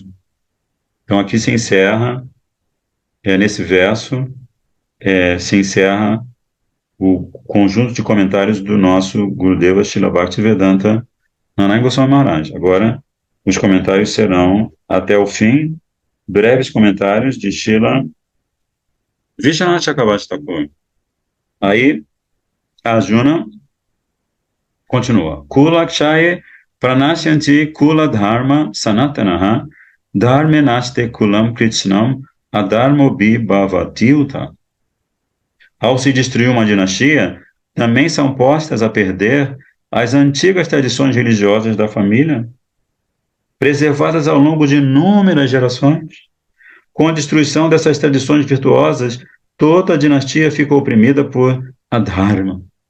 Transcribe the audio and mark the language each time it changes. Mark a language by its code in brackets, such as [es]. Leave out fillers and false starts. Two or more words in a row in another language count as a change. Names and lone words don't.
[pt] Então, aqui se encerra, nesse verso, se encerra o conjunto de comentários do nosso Gurudeva Srila Bhaktivedanta Narayan Goswami Maharaj. Agora, os comentários serão, até o fim, breves comentários de Srila Vishwanath Chakravarti Thakur. Aí, Arjuna continua. [sa] Kula kshaye pranashyanti kula dharma sanatanaha dharme naste kulam kritsnam adharmo bi bhavatiuta. [pt] Ao se destruir uma dinastia, também são postas a perder as antigas tradições religiosas da família, preservadas ao longo de inúmeras gerações. Com a destruição dessas tradições virtuosas, toda a dinastia fica oprimida por adharma.